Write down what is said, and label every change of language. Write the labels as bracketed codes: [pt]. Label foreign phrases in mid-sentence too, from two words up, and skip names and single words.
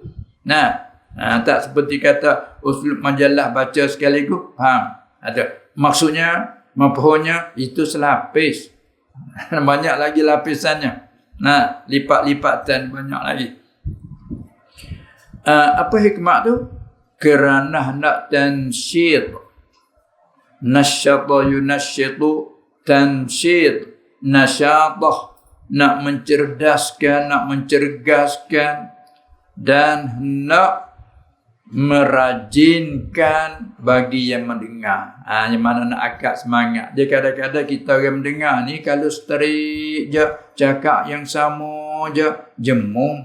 [ms] Tak seperti kata uslub majalah baca sekaligus, faham? Maksudnya, mafhumnya itu selapis. Banyak lagi lapisannya. Lipat-lipatan banyak lagi. Apa hikmah tu? Kerana nak tansyid. [ar] نشط ينشط تنشيد. [ms] Nasyatah. Nak mencerdaskan, nak mencergaskan. Dan nak merajinkan bagi yang mendengar. Yang mana nak akak semangat. Dia kadang-kadang kita orang mendengar ni kalau straight je, cakap yang sama je, jemung.